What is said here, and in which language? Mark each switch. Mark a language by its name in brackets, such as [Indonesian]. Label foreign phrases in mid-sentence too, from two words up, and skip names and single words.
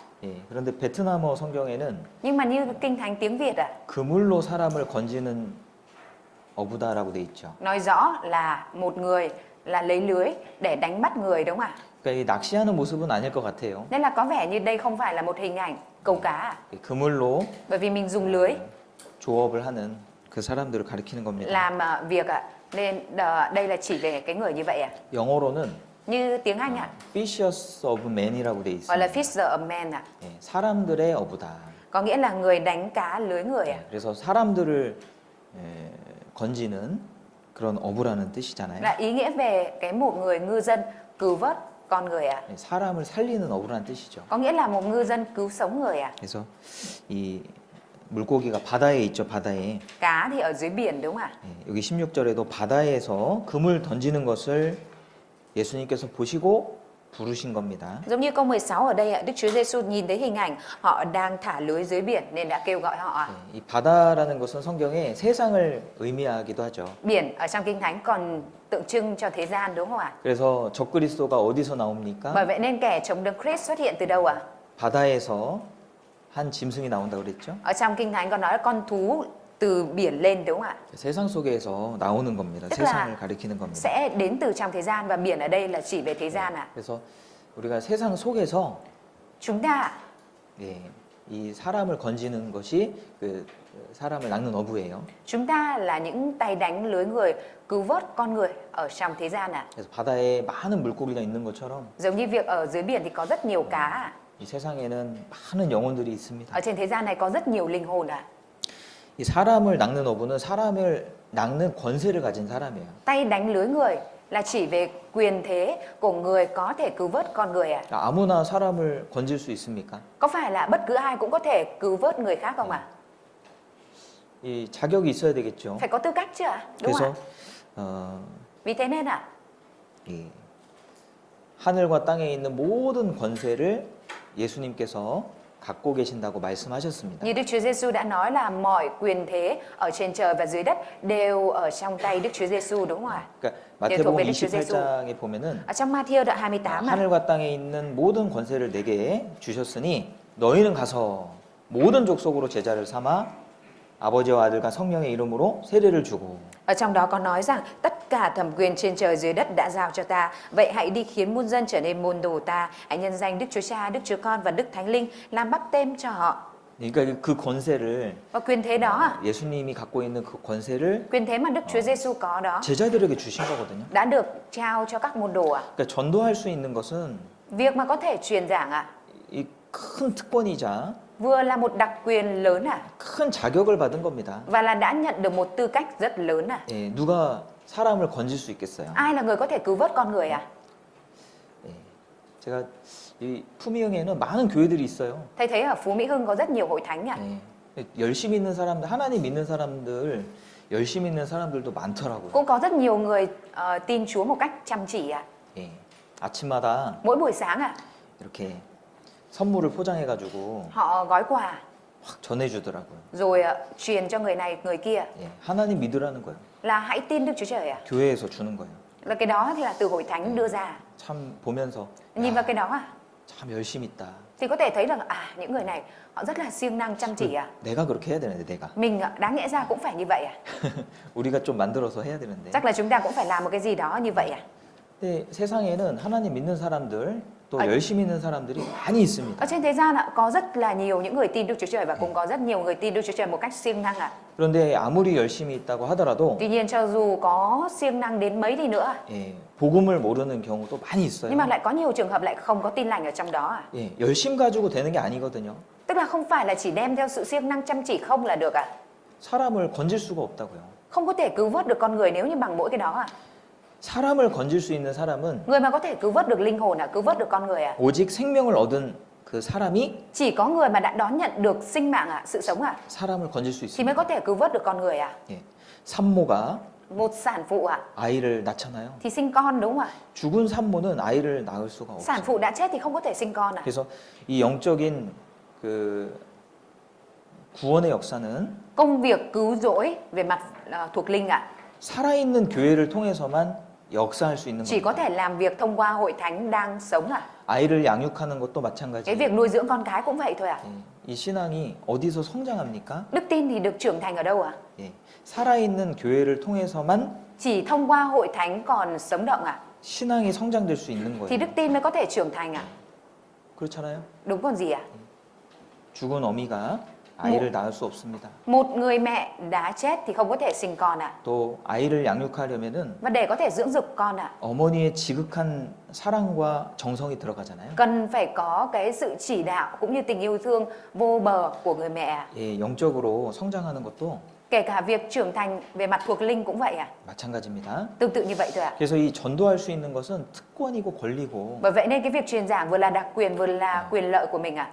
[Korean] 그런데 베트남어 성경에는 [Vietnamese] Nhưng mà như kinh thánh tiếng Việt [Korean] 그물로 사람을 건지는 어부다라고 돼 있죠. [Vietnamese] nói rõ là một người là lấy lưới để đánh bắt người đúng không ạ? [Korean] 그러니까 이 낚시하는 모습은 아닐 것 같아요. [Vietnamese] Nên là có vẻ như đây không phải là một hình ảnh câu cá à? [Korean] 그물로 [Vietnamese] Bởi vì mình dùng lưới [Korean] 조업을 하는 그 사람들을 가리키는 겁니다. [Vietnamese] làm việc ạ. Nên đây là chỉ về cái người như vậy à? [Korean] 영어로는 [Vietnamese] Như tiếng Anh ạ, [English] Fishers of Men [Korean] 이라고 돼 [Vietnamese] gọi là [Korean] 있습니다. [English] fisher of men ạ. [Korean] 사람들의 어부다. [Vietnamese] Có nghĩa là người đánh cá lưới người ạ. [Korean] 그래서 사람들을 건지는 그런 어부라는 뜻이잖아요. [Vietnamese] Là ý nghĩa về cái một người ngư dân cứu vớt con người ạ. [Korean] 사람을 살리는 어부라는 뜻이죠. [Vietnamese] Có nghĩa là một ngư dân cứu sống người ạ. [Korean] 그래서 이 물고기가 바다에 있죠, 바다에. [Vietnamese] Cá thì ở dưới biển đúng không ạ? [Korean] 여기 16절에도 바다에서 금을 던지는 것을 예수님께서 보시고 부르신 겁니다. [Vietnamese] Giống như câu 16 ở đây ạ, Đức Chúa Giêsu nhìn thấy hình ảnh họ đang thả lưới dưới biển nên đã kêu gọi họ ạ. [Korean] 이 바다라는 것은 성경에 세상을 의미하기도 하죠. [Vietnamese] Biển ở trong Kinh Thánh còn tượng trưng cho thế gian đúng không ạ? [Korean] 그래서 적그리스도가 어디서 나옵니까? [Vietnamese] Bởi vậy nên kẻ chống Đấng Christ xuất hiện từ đâu ạ? [Korean] 바다에서 한 짐승이 나온다고 그랬죠. [Vietnamese] Ở trong Kinh Thánh còn nói là con thú từ biển lên đúng không ạ? [Korean] 세상 속에서 나오는 겁니다. [Vietnamese] Tức là [Korean] 세상을 가리키는 겁니다. [Vietnamese] sẽ đến từ trong thế gian và biển ở đây là chỉ về thế gian ạ. [Korean] 그래서 우리가 세상 속에서 [Vietnamese] Chúng ta [Korean] 예, 이 사람을 건지는 것이 그 사람을 낚는 어부예요. [Vietnamese] chúng ta là những tay đánh lưới người cứu vớt con người ở trong thế gian ạ. [Korean] 그래서 바다에 많은 물고기가 있는 것처럼 [Vietnamese] Giống như việc ở dưới biển thì có rất nhiều cá ạ. [Korean] 이 세상에는 많은 영혼들이 있습니다. [Vietnamese] Ở trên thế gian này có rất nhiều linh hồn ạ. [Korean] 이 사람을 낚는 어부는 사람을 낚는 권세를 가진 사람이에요. [Vietnamese] Tay đánh lưới người là chỉ về quyền thế của người có thể cứu vớt con người ạ. [Korean] 아무나 사람을 건질 수 있습니까? [Vietnamese] Có phải là bất cứ ai cũng có thể cứu vớt người khác không ạ? [Korean] 이 자격이 있어야 되겠죠. [Vietnamese] Phải có tư cách chứ ạ? Đúng [Korean] 그래서 [Vietnamese] không ạ? Vì thế nên ạ, [Korean] 이 하늘과 땅에 있는 모든 권세를 예수님께서 갖고 계신다고 말씀하셨습니다. [Vietnamese] như Đức Chúa Giêsu đã nói là mọi quyền thế ở trên trời và dưới đất đều ở trong tay Đức Chúa Giêsu đúng không ạ? [Korean] 그러니까 예, [Vietnamese] thuộc [Korean] 마태복음 [Vietnamese] về Đức Chúa Giêsu. [Korean] 28장에 보면은 [Vietnamese] Ở trong Ma-thi-ơ đoạn 28 ạ, [Korean] 하늘과 땅에 있는 모든 권세를 내게 주셨으니 너희는 가서 모든 족속으로 제자를 삼아 아버지와 아들과 성령의 이름으로 세례를 주고 [Vietnamese] ở trong đó có nói rằng tất cả thẩm quyền trên trời dưới đất đã giao cho ta. Vậy hãy đi khiến muôn dân trở nên môn đồ ta. Hãy nhân danh Đức Chúa Cha, Đức Chúa Con và Đức Thánh Linh làm báp têm cho họ. [Korean] 그러니까 그 권세를 [Vietnamese] Và quyền thế đó ạ, [Korean] 예수님이 갖고 있는 그 권세를 [Vietnamese] quyền thế mà Đức Chúa Giêsu có đó [Korean] 제자들에게 주신 거거든요. [Vietnamese] đã được trao cho các môn đồ ạ. [Korean] 그러니까 전도할 수 있는 것은 [Vietnamese] Việc mà có thể truyền giảng ạ, [Korean] 이 큰 특권이자 [Vietnamese] vừa là một đặc quyền lớn ạ, [Korean] 큰 자격을 받은 겁니다. [Vietnamese] và là đã nhận được một tư cách rất lớn ạ. [Korean] 예, 누가 사람을 건질 수 있겠어요? [Vietnamese] Ai là người có thể cứu vớt con người ạ? [Korean] 예, 제가 이 품위응에는 많은 교회들이 있어요. [Vietnamese] Thầy thấy ở Phú Mỹ Hưng có rất nhiều hội thánh ạ. [Korean] 예, 열심히 있는 사람들, 하나님 믿는 사람들, 열심히 있는 사람들도 많더라고요. [Vietnamese] Cũng có rất nhiều người tin Chúa một cách chăm chỉ ạ. [Korean] 예, 아침마다 [Vietnamese] Mỗi buổi sáng ạ, [Korean] 이렇게 선물을 포장해가지고 [Vietnamese] họ gói quà [Korean] 확 전해주더라고요. [Vietnamese] rồi truyền cho người này người kia [Korean] 예, 하나님 믿으라는 거예요. [Vietnamese] là hãy tin Đức Chúa Trời ạ. [Korean] 교회에서 주는 거예요. [Vietnamese] Là cái đó thì là từ hội thánh đưa ra. [Korean] 참 보면서 [Vietnamese] Nhìn vào cái đó ạ, [Korean] 참 열심히 있다. [Vietnamese] thì có thể thấy rằng những người này họ rất là siêng năng chăm chỉ ạ. [Korean] 내가 그렇게 해야 되는데 내가 [Vietnamese] Mình đáng lẽ ra cũng phải như vậy ạ. [Korean] 우리가 좀 만들어서 해야 되는데. [Vietnamese] Chắc là chúng ta cũng phải làm một cái gì đó như vậy ạ. [Korean] 근데 세상에는 하나님 믿는 사람들 또 아. 열심히 있는 사람들이 많이 있습니다. [Vietnamese] Ở trên thế gian ạ, có rất là nhiều những người tin Đức Chúa Trời và cũng có rất nhiều người tin Đức Chúa Trời một cách siêng năng ạ. [Korean] 그런데 아무리 열심히 있다고 하더라도 [Vietnamese] Tuy nhiên cho dù có siêng năng đến mấy đi nữa, [Korean] 예, 복음을 모르는 경우도 많이 있어요. [Vietnamese] nhưng mà lại có nhiều trường hợp lại không có tin lành ở trong đó ạ. [Korean] 예, 열심 가지고 되는 게 아니거든요. [Vietnamese] Tức là không phải là chỉ đem theo sự siêng năng chăm chỉ không là được ạ. [Korean] 사람을 건질 수가 없다고요. [Vietnamese] Không có thể cứu vớt được con người nếu như bằng mỗi cái đó ạ. [Korean] 사람을 건질 수 있는 사람은 [Vietnamese] Người mà có thể cứu vớt được linh hồn ạ, cứu vớt được con người ạ, [Korean] 오직 생명을 얻은 그 사람이 [Vietnamese] chỉ có người mà đã đón nhận được sinh mạng ạ, sự sống ạ, [Korean] 사람을 건질 수 [Vietnamese] thì mới [Korean] 있습니다. [Vietnamese] có thể cứu vớt được con người ạ. [Korean] 예, 산모가 [Vietnamese] Một sản phụ ạ, [Korean] 아이를 낳잖아요. [Vietnamese] thì sinh con đúng không ạ? [Korean] 죽은 산모는 아이를 낳을 수가 [Vietnamese] Sản [Korean] 없어요. [Vietnamese] phụ đã chết thì không có thể sinh con ạ. [Korean] 그래서 이 영적인 그 구원의 역사는 [Vietnamese] Công việc cứu rỗi về mặt thuộc linh ạ, [Korean] 살아있는 교회를 통해서만 역사할 수 있는 [Vietnamese] chỉ có [Korean] 겁니다. [Vietnamese] thể làm việc thông qua hội thánh đang sống ạ. [Korean] 아이를 양육하는 것도 [Vietnamese] Cái [Korean] 마찬가지예요. [Vietnamese] việc nuôi dưỡng con cái cũng vậy thôi ạ. [Korean] 예, 이 신앙이 어디서 성장합니까? [Vietnamese] Đức tin thì được trưởng thành ở đâu ạ? [Korean] 예, 살아있는 교회를 통해서만 [Vietnamese] Chỉ thông qua hội thánh còn sống động ạ, [Korean] 신앙이 성장될 수 있는 [Vietnamese] thì [Korean] 거예요. [Vietnamese] đức tin mới có thể trưởng thành ạ. [Korean] 그렇잖아요. [Vietnamese] Đúng còn gì ạ? [Korean] 죽은 어미가 아이를 낳을 수 없습니다. [Vietnamese] Một người mẹ đã chết thì không có thể sinh con ạ. [Korean] 또 아이를 양육하려면은 [Vietnamese] Và để có thể dưỡng dục con ạ, [Korean] 어머니의 지극한 사랑과 정성이 들어가잖아요. [Vietnamese] cần phải có cái sự chỉ đạo cũng như tình yêu thương vô bờ của người mẹ ạ. [Korean] 예, 영적으로 성장하는 것도 [Vietnamese] Kể cả việc trưởng thành về mặt thuộc linh cũng vậy ạ. [Korean] 마찬가지입니다. [Vietnamese] Tương tự như vậy thôi ạ. [Korean] 그래서 이 전도할 수 있는 것은 특권이고 권리고 [Vietnamese] Bởi vậy nên cái việc truyền giảng vừa là đặc quyền vừa là quyền lợi của mình ạ.